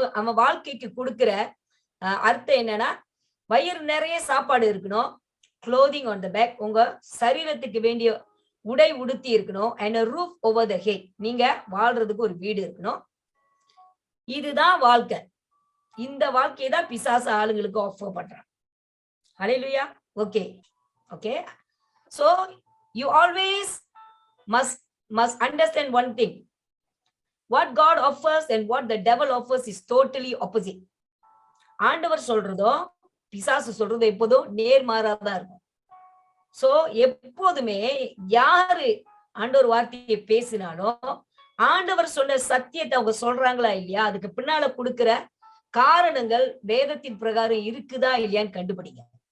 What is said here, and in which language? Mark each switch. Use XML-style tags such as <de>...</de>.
<ta>அவன் வாழ்க்கைக்கு கொடுக்கிற அர்த்தம் என்னன்னா, வயிறு நிறைய சாப்பாடு இருக்கணும்,</ta> <en>clothing on the back,</en> <ta>உங்க சரீரத்துக்கு வேண்டிய உடை உடுத்தி இருக்கணும்,</ta> <en>and a roof over the head,</en> <ta>நீங்க வாழ்றதுக்கு ஒரு வீடு இருக்கணும். இதுதான் வாழ்க்கை. இந்த வாழ்க்கையை தான் பிசாசு ஆளுங்களுக்கு ஆஃபர் பண்றான். ஹல்லேலூயா.</ta> <en>Okay okay, so you always must understand one thing: what God offers and what the devil offers is totally opposite.</en> <ta>ஆண்டவர் சொல்றதோ பிசாசு சொல்றதோ எப்போதும் நேர்மாறாதான் இருக்கும். சோ எப்போதுமே யாரு ஆண்டவர் வார்த்தையை பேசினாலும் ஆண்டவர் சொன்ன சத்தியத்தை அவங்க சொல்றாங்களா இல்லையா, அதுக்கு பின்னால கொடுக்கிற காரணங்கள் வேதத்தின் பிரகாரம் இருக்குதா இல்லையான்னு கண்டுபிடிங்க.</ta>